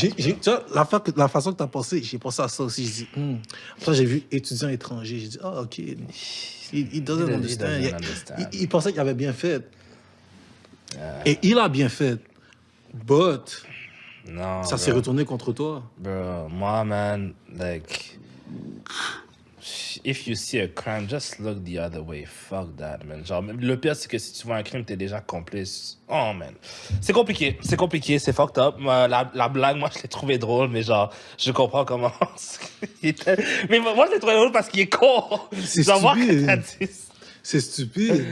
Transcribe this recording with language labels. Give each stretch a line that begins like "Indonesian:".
French: Tu vois, la façon que tu as pensé, j'ai pensé à ça aussi. Je dis, Après, j'ai vu étudiant étranger. J'ai dit, ah, OK.
English: He doesn't understand.
French: Il pensait qu'il avait bien fait. Et il a bien fait. But, non, ça s'est retourné contre toi.
English: Bro, moi, man, like... If you see a crime, just look the other way. Fuck that, man.
French: Genre, le pire, c'est que si tu vois un crime, t'es déjà complice. Oh, man. C'est compliqué, c'est fucked up. La blague, moi, je l'ai trouvé drôle, mais genre, je comprends comment... Mais moi, je l'ai trouvé drôle parce qu'il est con. C'est stupide. C'est stupide.